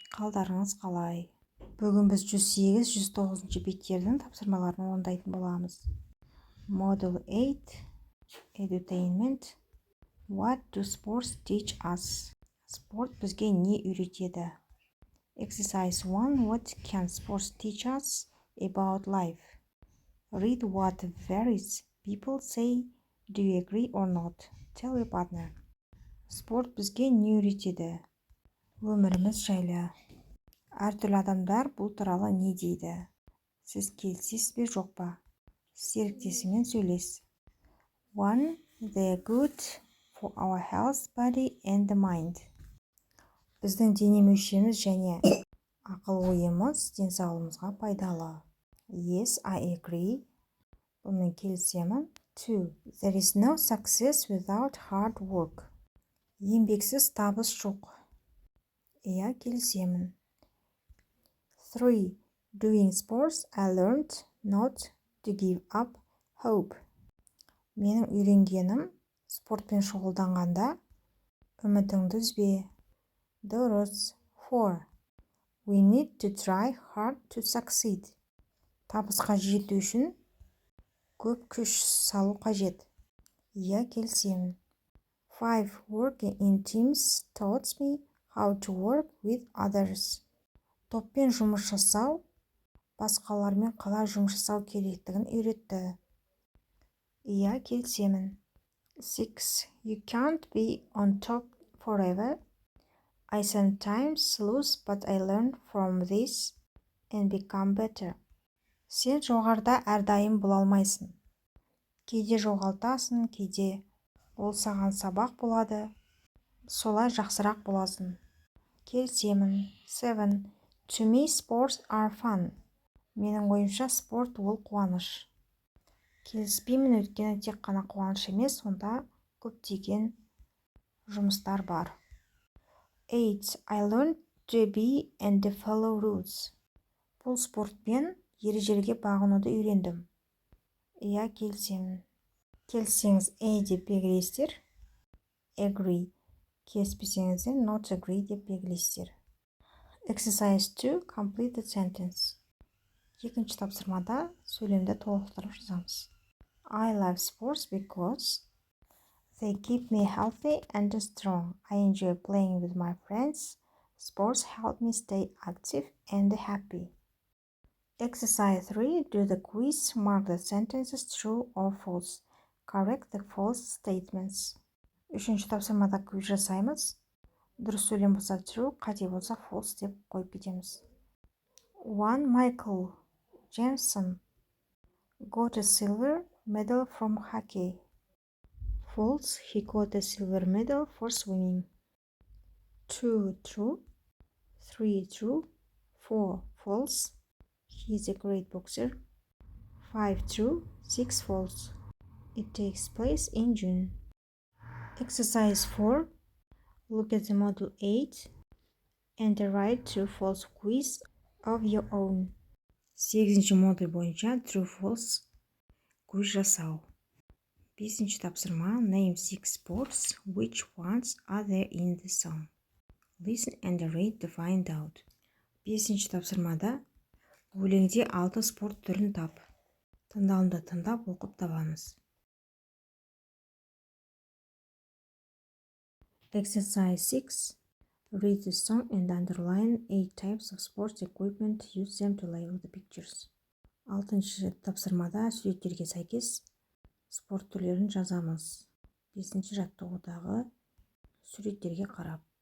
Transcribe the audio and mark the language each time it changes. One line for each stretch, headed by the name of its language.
Kazakh: Қалдарыңыз қалай? Бүгін біз 108-109 беттердің тапсырмаларын орындайтын боламыз.
English: Model 8 Edutainment. What do sports teach us?
Kazakh: Спорт бізге не үйретеді?
English: Exercise 1. What can sports teach us about life? Read what various people say. Do you agree or not? Tell your partner.
Kazakh: Спорт бізге не үйретеді? Өміріміз жайлы. Әртүрлі адамдар бұл туралы не дейді? Сіз келісесіз бе жоқ па? Серіктесімен сөйлес. 1.
English: They are good for our health, body and the mind.
Kazakh: Біздің дене мүшеміз және ақыл-ойымыз денсаулығымызға пайдалы.
English: Yes, I agree.
Kazakh: Бұнымен келісемін.
English: 2. There is no success without hard work.
Kazakh: Еңбексіз табыс жоқ. Иә, келісемін. 3.
English: Doing sports, I learned not to give up hope.
Kazakh: Менің үйренгенім спортпен шұғылданғанда үмітіңді үзбе. Дұрыс. 4.
English: We need to try hard to succeed.
Kazakh: Табысқа жету үшін көп күш салу қажет. Иә, келісемін. 5.
English: Working in teams taught me how to work with others.
Kazakh: Топпен жұмыс жасау, басқалармен қалай жұмыс жасау керектігін үйретті. Иә, келісемін. 6.
English: You can't be on top forever. I sometimes lose, but I learn from this and become better.
Kazakh: Сен жоғарыда әрдайым бола алмайсың. Кейде жоғалтасың, кейде ол саған сабақ болады. Солай жақсырақ боласың. Келісемін.
English: 7. To me, sports are fun.
Kazakh: Менің ойымша спорт ол қуаныш. Келіспеймін, өйткені тек қана қуаныш емес, онда көптеген жұмыстар бар. 8.
English: I learned to be and to follow rules.
Kazakh: Бұл спортпен ережелерге бағынуды үйрендім. Иә, келісемін. Келіссеңіз A деп белгілейсіздер.
English: Agree.
Kazakh: Келіспесеңіздер
English: not agree
Kazakh: деп белгілейсіздер.
English: Exercise 2. Complete the sentence.
Kazakh: Екінші тапсырмада сөйлемді толықтырып жазамыз.
English: I love sports because they keep me healthy and strong. I enjoy playing with my friends. Sports help me stay active and happy. Exercise 3. Do the quiz. Mark the sentences true or false. Correct the false statements.
Kazakh: Үшінші тапсырмада квиз жасаймыз. Дұрыс сөйлем болса true, қате болса false деп қойып кетеміз. 1.
English: Michael Jensen got a silver medal from hockey. False. He got a silver medal for swimming. 2. True. 3. True. 4. False. He is a great boxer. 5. True. 6. False. It takes place in June. Exercise 4. Look at the model 8 and write true-false quiz of your own.
Kazakh: 8-ші модуль бойынша true-false quiz жасау. 5-ші тапсырма.
English: Name 6 sports. Which ones are there in the song? Listen and read to find out.
Kazakh: 5-ші тапсырмада өлеңде 6 спорт түрін тап. Тыңдалымды тыңдап оқып табамыз.
English: Exercise 6. Read the song and underline 8 types of sports equipment. Use them to label the pictures.
Kazakh: 6-ші тапсырмада суреттерге сәйкес спорт түрлерін жазамыз. 5-ші жаттығудағы суреттерге қарап.